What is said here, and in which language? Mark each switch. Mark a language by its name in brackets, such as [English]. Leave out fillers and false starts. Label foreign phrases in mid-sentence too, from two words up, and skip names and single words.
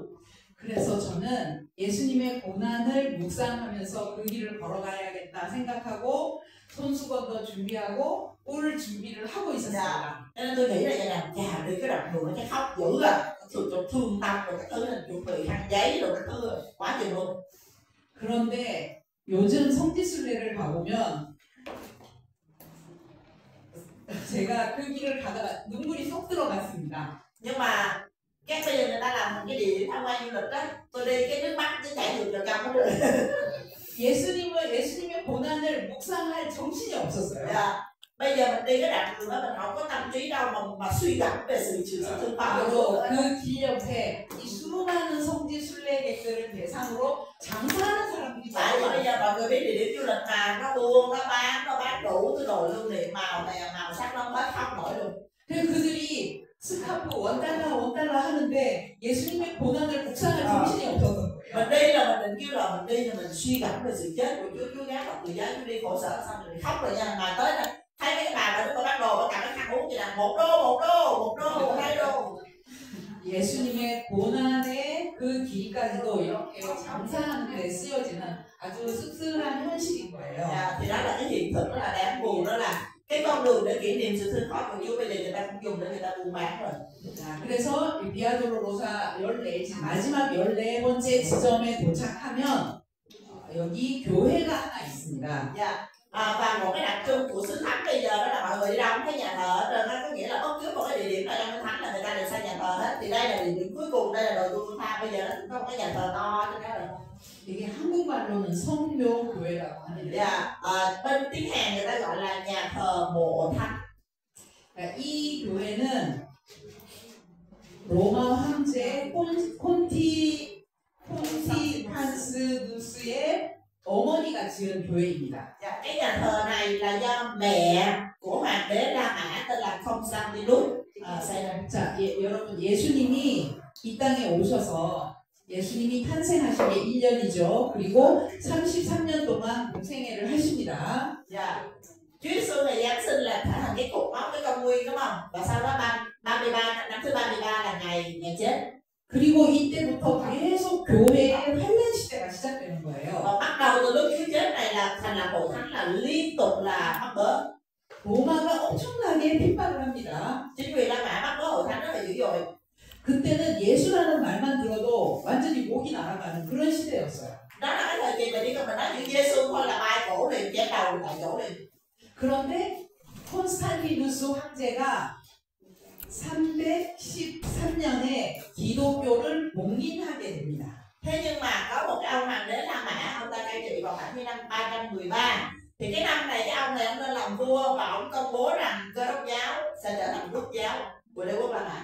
[Korean] 그래서 저는 예수님의 고난을 묵상하면서 그 길을 걸어가야겠다 생각하고 손수건도 준비하고 올 준비를 하고 있었습니다. [Vietnamese] Cho nên tôi nghĩ là vậy nè, chà đi cái đoạn đường nó chắc khóc dữ à, thương tâm rồi các thứ là chuẩn bị khăn giấy rồi các thứ quá chừng luôn. [Korean] 그런데 요즘 성지순례를 가보면 제가 그 길을 가다가 눈물이 쏙 들어갔습니다. [Vietnamese] Nhưng mà cái bây giờ người ta làm một cái địa điểm tham quan du lịch đó, tôi đi cái nước mắt nó chảy ngược vào trong đó rồi. [Korean] 예수님의 고난을 묵상할 정신이 없었어요. [Vietnamese] Dạ. Bây giờ mình đi cái đoạn đường đó mình không có tâm trí đâu mà suy gẫm về sự thương khó. [Korean] 그리고 그 길 옆에 이 수많은 성지 순례객들을 대상으로 장사하는 사람들이 [Vietnamese] Tại vì [Korean] 많아요. [Vietnamese] bây giờ mọi người biết địa điểm du lịch mà nó buôn, nó bán đủ thứ đồ lưu niệm màu này, màu sắc nó hết khóc nổi luôn. [Korean] 그래서 그들이 스카프 원달러 하는데 예수님의 고난을 묵상할 정신이 없었던 거예요. [Vietnamese] Mình đi là mình định kêu là mình đi thì mình suy gẫm về sự chết của Chúa gác vào người giáo Chúa đi khổ sở xong rồi khóc rồi nha, mà tới là thấy cái bà mà nó bán đồ nó cầm cái khăn uống vậy là $1, $2. [Korean] 예수님의 고난의 그 길까지도 이렇게 장사하는 데 쓰여지는 아주 씁쓸한 현실인 거예요. [Vietnamese] Thì đó là cái hiện thực, đó là đáng buồn, đó là cái con đường để kỷ niệm sự thương khó của Chúa bây giờ người ta cũng dùng để người ta buôn bán rồi. [Korean] 자, 그래서 이 비아돌로로사 14 마지막 14번째 지점에 도착하면 여기 교회가 하나 있습니다. [Vietnamese] Và một cái đặc trưng của xứ Thánh bây giờ đó là mọi người đi đâu cũng thấy nhà thờ hết trơn á, có nghĩa là bất cứ một cái địa điểm nào trong cái Thánh là người ta đều xây nhà thờ hết. Thì đây là địa điểm cuối cùng, đây là đồi Golgotha, bây giờ nó cũng có một cái nhà thờ to trên đó rồi. [Korean] 이게 한국말로는 성묘교회라고 하는데 [Vietnamese] bên tiếng Hàn người ta gọi là nhà thờ mộ thánh. [Korean] 이 교회는 로마 황제 폰티판스누스의 어머니가 지은 교회입니다. [Vietnamese] Cái nhà thờ này là do mẹ của hoàng đế La Mã tên là Constantinus xây ra. [Korean] 자, 여러분 예수님이 이 땅에 오셔서 예수님이 탄생하신 게 1년이죠. 그리고 33년 동안 공생애를 하십니다. [Vietnamese] Chúa Giêsu này Giáng sinh là trở thành cái cột mốc, cái công nguyên đúng không? Và sau đó năm thứ 33 là ngày chết. [Korean] 그리고 이때부터 계속 교회의 환란 시대가 시작되는 거예요. [Vietnamese] Và bắt đầu từ lúc Chúa chết này là thành là hội thánh là liên tục là mắc bớ. [Korean] 로마가 엄청나게 핍박을 합니다. [Vietnamese] Chính vì La Mã mắc bớ hội thánh rất là dữ dội. [Korean] 그때는 예수라는 말만 들어도 완전히 목이 날아가는 그런 시대였어요. [Vietnamese] Đó là cái thời kỳ mà chỉ cần mình nói chữ Giêsu thôi là bay cổ liền, chém đầu tại chỗ liền. [Korean] 그런데 콘스탄티누스 황제가 313년에 기독교를 봉인하게 됩니다. [Vietnamese] Thế nhưng mà có một cái ông hoàng đế La Mã, ông ta cai trị vào khoảng năm 313. Thì cái năm này cái ông này ông lên làm vua và ông công bố rằng Cơ đốc giáo sẽ trở thành quốc giáo của đế quốc La Mã.